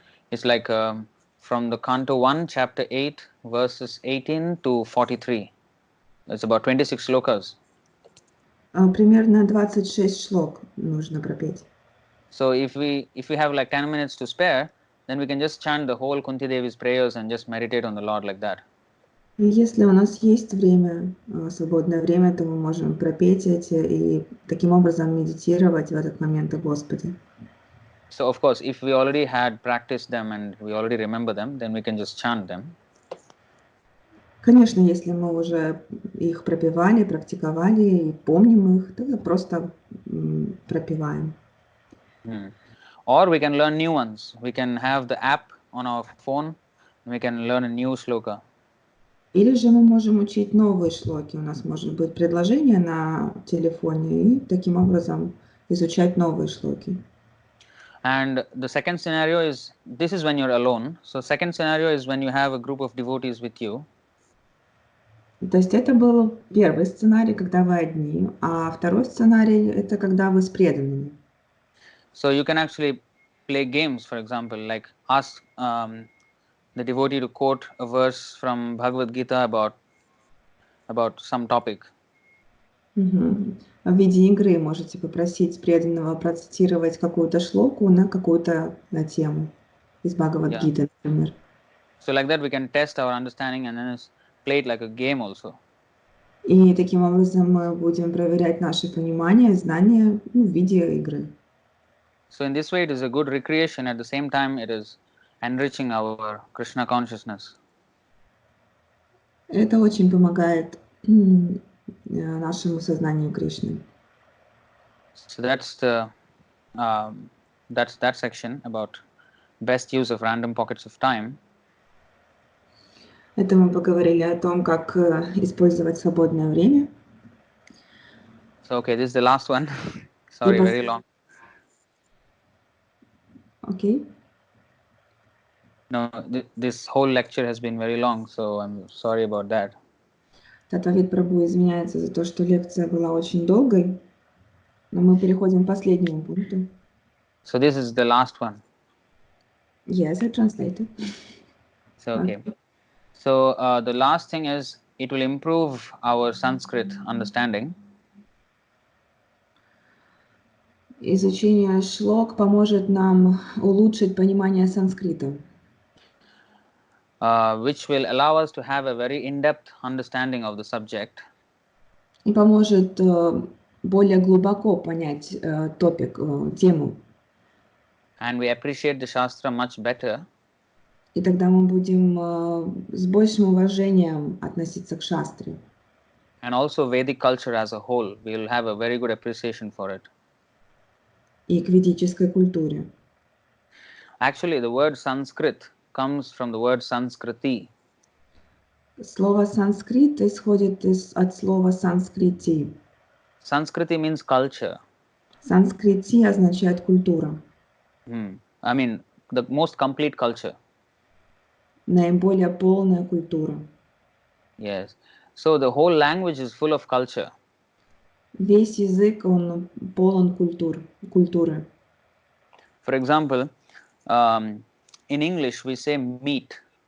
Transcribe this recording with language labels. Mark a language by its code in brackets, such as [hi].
[en] It's like from the Canto 1, chapter 8, verses 18 to 43. It's about 26 shlokas. [ru] Примерно 26 шлок нужно пропеть. [en] So if we have like 10 minutes to spare, then we can just chant the whole Kunti Devi's prayers and just meditate on the Lord like that. [ru] Если у нас есть время, свободное время, то мы можем пропеть эти и таким образом медитировать в этот момент о Господе. [en] So of course, if we already had practiced them and we already remember them, then we can just chant them. [ru] Конечно, если мы уже их пропевали, практиковали и помним их, тогда просто пропеваем. [en] Or we can learn new ones. We can have the app on our phone and we can learn a new shloka. [ru] Или же мы можем учить новые шлоки. У нас может быть предложение на телефоне и таким образом изучать новые шлоки. [en] And the second scenario is, this is when you're alone. So second scenario is when you have a group of devotees with you. [ru] То есть это был первый сценарий, когда вы одни, а второй сценарий – это когда вы с преданными. [en] So you can actually play games, for example, like ask the devotee to quote a verse from Bhagavad Gita about some topic. [ru] В виде игры можете попросить преданного процитировать какую-то шлоку на какую-то тему из Бхагавад-гиты, например. [en] So like that we can test our understanding and then play it like a game also. [ru] И таким образом мы будем проверять наше понимание, знания в виде игры. [en] So in this way it is a good recreation, at the same time it is enriching our Krishna consciousness. [ru] Это очень помогает нашему сознанию Кришны. [en] So that's that section about best use of random pockets of time. [ru] Это мы поговорили о том, как использовать свободное время. [en] So okay, this is the last one. Sorry, very long. Okay. No, this whole lecture has been very long, so I'm sorry about that. [ru] Таттва-вит Прабху извиняется за то, что лекция была очень долгой, но мы переходим к последнему пункту. [en] So this is the last one. Yes, I translated. So okay. So the last thing is it will improve our Sanskrit understanding. [ru] Изучение шлок поможет нам улучшить понимание санскрита, [en] Which will allow us to have a very in-depth understanding of the subject. [ru] и поможет более глубоко понять топик, тему. [en] And we appreciate the Shastra much better [ru] И тогда мы будем с большим уважением относиться к шастре. [en] and also Vedic culture as a whole. We will have a very good appreciation for it. [ru] И к ведической культуре. [en] Actually, the word Sanskrit comes from the word Sanskriti. [ru] Слово санскрит исходит от слова санскрити. [en] Sanskriti means culture. [ru] Санскрити означает культура. [en] I mean, the most complete culture. [ru] Наиболее полная культура. [en] Yes. So the whole language is full of culture. [ru] Весь язык, он полон культуры. [en] For example, in English we say meat.